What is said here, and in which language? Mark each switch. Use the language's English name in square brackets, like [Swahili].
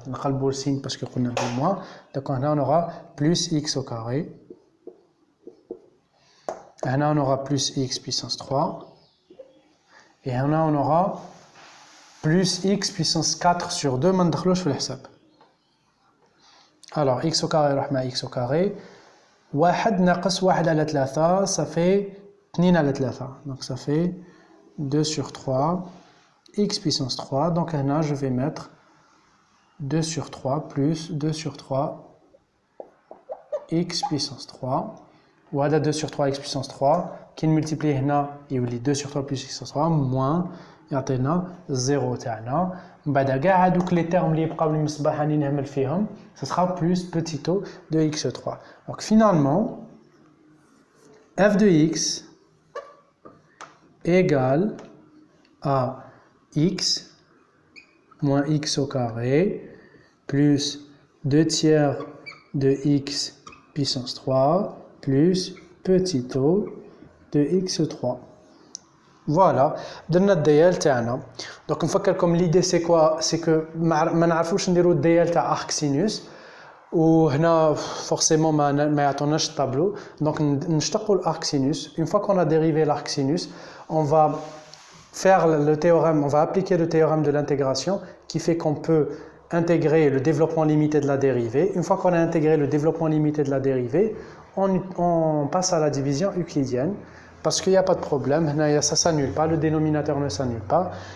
[Arabic] نقلبوا السين [French] parce que قلنا moins. Donc هنا on aura plus x au carré. هنا on aura plus x puissance 3. Et هنا on aura plus x puissance 4 sur 2 [Arabic] ما ندخلوش في الحساب. [French] Alors x au carré يروح مع x au carré. [Arabic] 1 ناقص 1 على 3 [French] ça fait [Arabic] 2 على 3. [French] Donc ça fait 2 sur 3 x puissance 3. Donc هنا je vais mettre 2 sur 3 plus 2 sur 3 x puissance 3. وهذا 2 sur 3 x puissance 3 [Arabic] كي نملتيبليه هنا يولي [French] 2 sur 3 plus x puissance 3 moins [Arabic] يعطينا 0 تاعنا. من بعد كاع هذوك لي تيرم اللي يبقاو لي مصباح راني نهمل فيهم [French] ce sera plus petit o de x3. Donc finalement f de x égale à x moins x au carré plus 2 tiers de x puissance 3 plus petit o de x3. [Arabic] Voilà, درنا الديال تاعنا. [French] Donc [Arabic] نفكركم [French] l'idée c'est quoi? C'est que [Arabic] ما نعرفوش نديرو الديال تاع arc sinus وهنا forcément ما يعطوناش الطابلو. [French] Donc [Arabic] نشتقوا [French] l'arc sinus. Une fois qu'on a dérivé l'arc sinus, on va faire le théorème, on va appliquer le théorème de l'intégration qui fait qu'on peut intégrer le développement limité de la dérivée. Une fois qu'on a intégré le développement limité de la dérivée, on passe à la division euclidienne parce qu'il n'y a pas de problème, ça ne s'annule pas, le dénominateur ne s'annule pas.